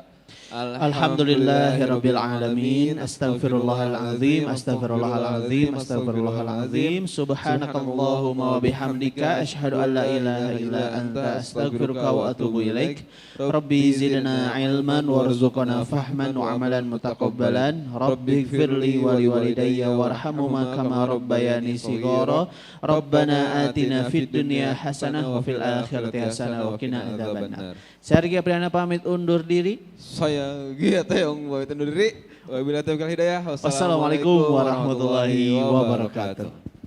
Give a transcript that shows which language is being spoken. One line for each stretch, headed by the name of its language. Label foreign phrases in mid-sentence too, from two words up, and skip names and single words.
Arabic: الحمد لله رب العالمين أستغفر الله العظيم أستغفر الله العظيم أستغفر الله العظيم, astaghfirullahalazim. سبحانك اللهم وبحمدك أشهد أن لا إله إلا أنت أستغفرك وأتوب إليك. رب زدنا علما وارزقنا فهما وعملا متقبلا. رب اغفر لي ولوالدي وارحمهما كما ربياني صغيرا. ربنا آتنا في الدنيا حسنة وفي الآخرة حسنة وقنا عذاب النار.
Indonesian: Saya Riki Apriana pamit undur diri. Saya Gia Teong pamit undur diri.
Arabic: وبالله التوفيق والهداية. والسلام عليكم ورحمة الله وبركاته.